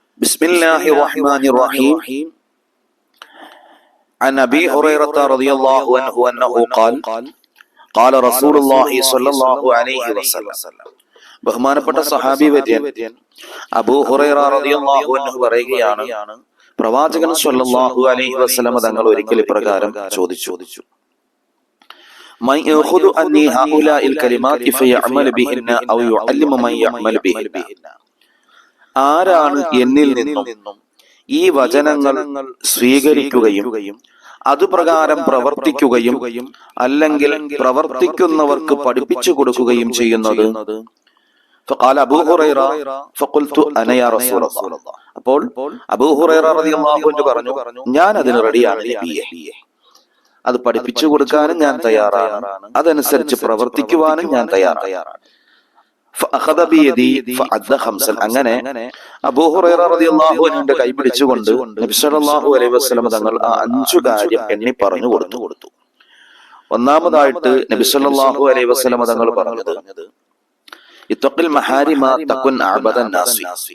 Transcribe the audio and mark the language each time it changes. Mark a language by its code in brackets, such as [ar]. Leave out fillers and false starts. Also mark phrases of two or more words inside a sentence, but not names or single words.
[ar] بسم الله الرحمن الرحيم. عن أبي هريرة رضي الله عنه أنه قال قال رسول الله صلى الله عليه وسلم. [ml] ബഹുമാനപ്പെട്ട സഹാബി വര്യൻ അബൂ ഹുറൈറ [ar] رضي الله عنه [ml] പറയുകയാണ്, പ്രവാചകൻ [ar] صلى الله عليه وسلم [ml] തങ്ങൾ ഒരിക്കൽ ഇപ്രകാരം ചോദിച്ചു, [ar] من يأخذ عني هؤلاء الكلمات فيعمل بهن أو يعلم من يعمل بهن. [ml] ആരാണ് എന്നിൽ നിന്നും ഈ വചനങ്ങൾ സ്വീകരിക്കുകയും അതുപ്രകാരം പ്രവർത്തിക്കുകയും അല്ലെങ്കിൽ പ്രവർത്തിക്കുന്നവർക്ക് പഠിപ്പിച്ചു കൊടുക്കുകയും ചെയ്യുന്നത്? [ar] فقال أبو هريرة فقلت أنا يا رسول الله. [ml] അപ്പോൾ അബൂ ഹുറൈറ [ar] رضي الله عنه [ml] പറഞ്ഞു, ഞാൻ അതിന് റെഡിയാണ് നബിയേ. അത് പഠിപ്പിച്ചു കൊടുക്കാനും ഞാൻ തയ്യാറാണ്, അതനുസരിച്ച് പ്രവർത്തിക്കുവാനും ഞാൻ തയ്യാറാണ്. [ar] فأخذ بيدي فعد خمسا. [ml] അങ്ങനെ അബൂ ഹുറൈറ [ar] رضي الله عنه [ml] കൈ പിടിച്ചുകൊണ്ട് നബി [ar] صلى الله عليه وسلم [ml] തങ്ങൾ ആ 5 കാര്യം എണ്ണി പറഞ്ഞു കൊടുത്തു. ഒന്നാമതായിട്ട് നബി [ar] صلى الله عليه وسلم [ml] തങ്ങൾ പറഞ്ഞത്, [ar] اتق المحارم تكن أعبد الناس.